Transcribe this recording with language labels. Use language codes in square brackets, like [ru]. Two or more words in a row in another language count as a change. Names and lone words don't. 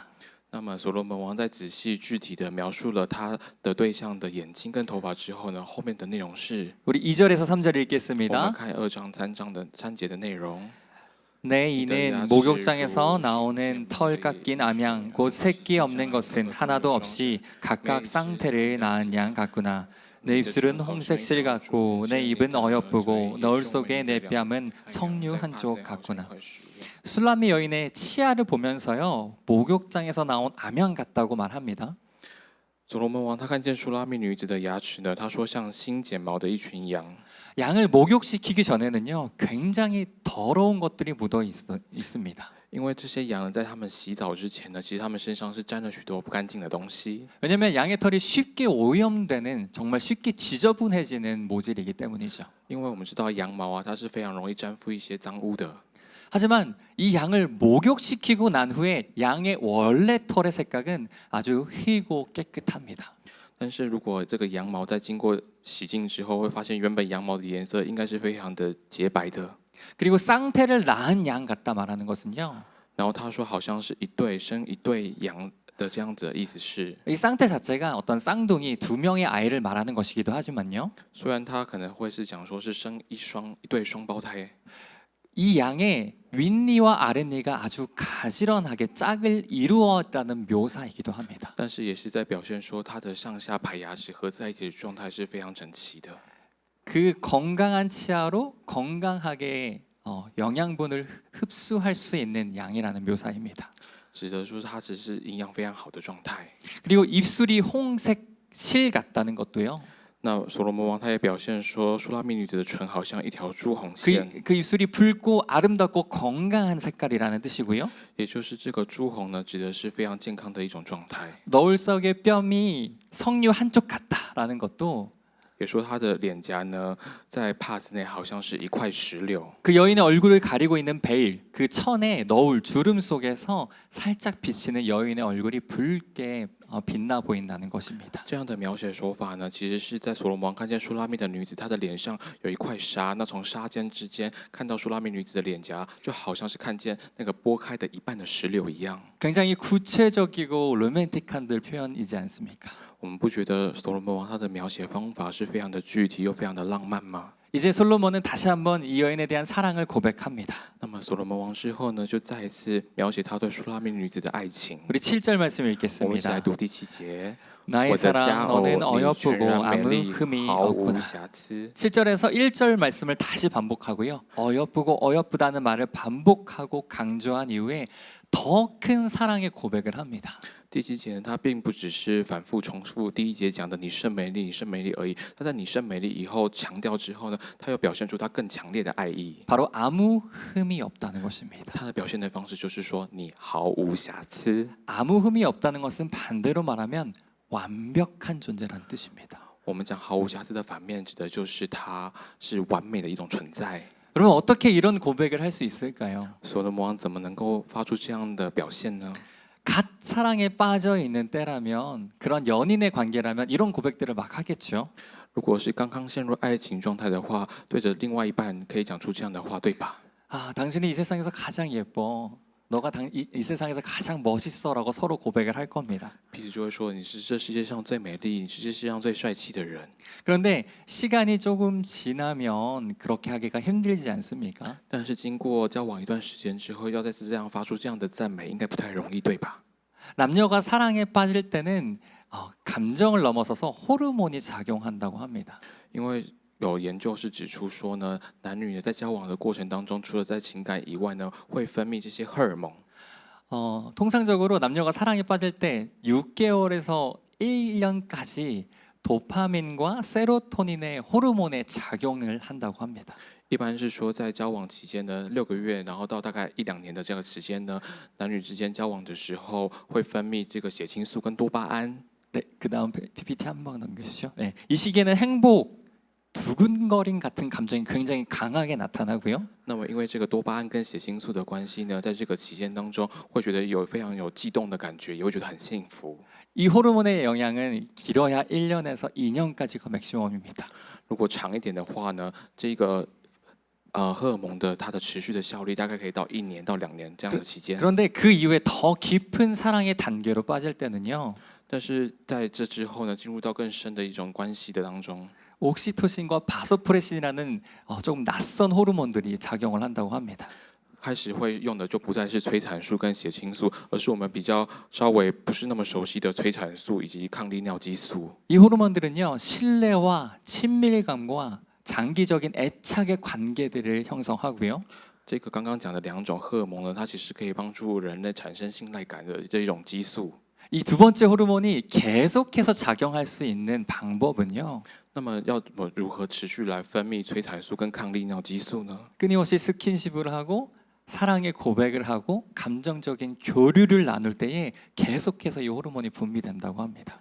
[zh] 那么所罗门王在仔细具体的描述了他的对象的眼睛跟头发之后呢，后面的内容是， [ko] 우리 2절에서 3절 [zh] 我们 [ko] 읽겠습니다. [zh] 看2章3章的3节的内容。 [ko] 내 이는 목욕장에서 나오는 털 깎인 암양 곧 새끼 없는 것은 하나도 없이 각각 쌍태를 낳은 양 같구나. 내 입술은 홍색 실 같고 내 입은 어여쁘고 너울 속의 내 뺨은 석류 한쪽 같구나. 술라미 여인의 치아를 보면서요, 목욕장에서 나온 암양 같다고 말합니다. [zh] 所罗门王他看见舒拉密女子的牙齿呢，他说像新剪毛的一群羊。 [ko] 양을 목욕시키기 전에는요, 굉장히 더러운 것들이 묻어 있습니다. [zh] 因为这些羊在他们洗澡之前呢，其实他们身上是沾了许多不干净的东西。 [ko] 왜냐하면 양의 털이 쉽게 오염되는, 정말 쉽게 지저분해지는 모질이기 때문이죠. [zh] 因为我们知道羊毛啊，它是非常容易沾附一些脏污的。 [ko] 하지만 이 양을 목욕시키고 난 후에 양의 원래 털의 색깔은 아주 희고 깨끗합니다. [zh] 但是如果这个羊毛在经过洗净之后，会发现原本羊毛的颜色应该是非常的洁白的。 [ko] 그리고 쌍태를 낳은 양 같다 말하는 것은요, [zh] 然后他说好像是生一对羊的这样子的意思是， [ko] 이 쌍태 자체가 어떤 쌍둥이 두 명의 아이를 말하는 것이기도 하지만요, [zh] 虽然他可能会是讲说是生一对双胞胎， [ko] 이 양의 윗니와 아랫니가 아주 가지런하게 짝을 이루었다는 묘사이기도 합니다. [zh] 但是也是在表现说它的上下排牙齿合在一起的状态是非常整齐的。 [ko] 그 건강한 치아로 건강하게 영양분을 흡수할 수 있는 양이라는 묘사입니다. [zh] 指的说它只是营养非常好的状态。 [ko] 그리고 입술이 홍색 실 같다는 것도요. [zh] 那所罗门王他也表现说，舒拉密女子的唇好像一条朱红线， [ko] 그 입술이 붉고 아름답고 건강한 색깔이라는 뜻이고요. [zh] 也就是这个朱红呢，指的是非常健康的一种状态。 [ko] 너울석의 뺨이 석류 한쪽 같다라는 것도 [zh] 也说她的脸颊呢，在帕子内好像是一块石榴。 [ko] 그 여인의 얼굴을 가리고 있는 베일, 그 천의 너울 주름 속에서 살짝 비치는 여인의 얼굴이 붉게 빛나 보인다는 것입니다. [zh] 这样的描写手法呢，其实是在所罗门王看见舒拉密的女子，她的脸上有一块纱，那从纱尖之间看到舒拉密女子的脸颊，就好像是看见那个剥开的一半的石榴一样。 [ko] 굉장히 구체적이고 로맨틱한 표현이지 않습니까? [zh] 我们不觉得所罗门王他的描写方法是非常的具体又非常的浪漫吗？ [ko] 이제 솔로몬은 다시 한번 이 여인에 대한 사랑을 고백합니다. [zh] 那么所罗门王之后呢，就再一次描写他对舒拉密女子的爱情。 [ko] 우리 7절 말씀 [zh] 我们一起来 [ko] 읽겠습니다. [zh] 读第7节。 [ko] 나의 [zh] 我的佳 [ko] 사랑 [zh] 偶， [ko] 너는 [zh] 你全 [ko] 어여쁘고 [zh] 然美 [ko] 아무 [zh] 丽， [ko] 흠이 [zh] 毫无 [ko] 없구나. [zh] 瑕疵。 [ko] 7절에서 1절 말씀을 다시 반복하고요. 어여쁘고 어여쁘다는 말을 반복하고 강조한 이후에 더 큰 사랑의 고백을 합니다. [zh] 第7节他并不只是反复重复第1节讲的“你甚美丽，你甚美丽”而已。他在“你甚美丽”以后强调之后呢，他又表现出他更强烈的爱意。 [ko] 바로 아무 흠이 없다는 것입니다. [zh] 他的表现的方式就是说，你毫无瑕疵。 [ko] 아무 흠이 없다는 것은 반대로 말하면 완벽한 존재라는 뜻입니다. [zh] 我们讲毫无瑕疵的反面，指的就是它是完美的一种存在。 [ko] 여러분 어떻게 이런 고백을 할 수 있을까요? [zh] 所罗门王怎么能够发出这样的表现呢？ [ko] 갓 사랑에 빠져 있는 때라면 그런 연인의 관계라면 이런 고백들을 막 하겠죠. [zh] 如果是刚刚陷入爱情状态的话，对着另外一半可以讲出这样的话，对吧？ [ko] 아, 당신이 이 세상에서 가장 예뻐. 너가 이 세상에서 가장 멋있어라고 서로 고백을 할 겁니다. [zh] 彼此就会说你是这世界上最美丽，你是这世界上最帅气的人。 [ko] 그런데 시간이 조금 지나면 그렇게 하기가 힘들지 않습니까? [zh] 但是经过交往一段时间之后，要再次这样发出这样的赞美，应该不太容易，对吧？ [ko] 남녀가 사랑에 빠질 때는 감정을 넘어서서 호르몬이 작용한다고 합니다. [zh] 因为有研究是指出说呢，男女在交往的过程当中，除了在情感以外呢，会分泌这些荷尔蒙。 [ko] 통상적으로 남녀가 사랑에 빠질 때 6개월에서 1년까지 도파민과 세로토닌의 호르몬의 작용을 한다고 합니다. [zh] 一般是说，在交往期间呢，6个月，然后到大概1-2年的这个时间呢，男女之间交往的时候，会分泌这个血清素跟多巴胺。 [ko] 네, 그다음 PPT 한번 넘겨주시죠. 네, 이 시기에는 행복, 두근거림 같은 감정이 굉장히 강하게 나타나고요. [zh] 那么，因为这个多巴胺跟血清素的关系呢，在这个期间当中，会觉得非常有悸动的感觉，也会觉得很幸福。 [ko] 이 호르몬의 영향은 길어야 1년에서 2년까지가 맥시멈입니다. [zh] 如果长一点的话呢，这个荷尔蒙的它的持续的效力大概可以到1年到2年这样的期间。 [ko] 그런데 그 이후에 더 깊은 사랑의 단계로 빠질 때는요. [zh] 但是在这之后呢，进入到更深的一种关系的当中， [ko] 옥시토신과 바소프레신이라는 조금 낯선 호르몬들이 작용을 한다고 합니다. [zh] 开始会用的就不再是催产素跟血清素，而是我们比较稍微不是那么熟悉的催产素以及抗利尿激素。 [ko] 이 호르몬들은요, 신뢰와 친밀감과 장기적인 애착의 관계들을 형성하고요. [zh] 这个刚刚讲的2种荷尔蒙呢，它其实可以帮助人类产生信赖感的这一种激素。 [ko] 이 두 번째 호르몬이 계속해서 작용할 수 있는 방법은요. [zh] 那么要如何持续来分泌催产素跟抗利尿激素呢？ [ko] 끊임없이 스킨십을 하고 사랑의 고백을 하고 감정적인 교류를 나눌 때에 계속해서 이 호르몬이 분비된다고 합니다.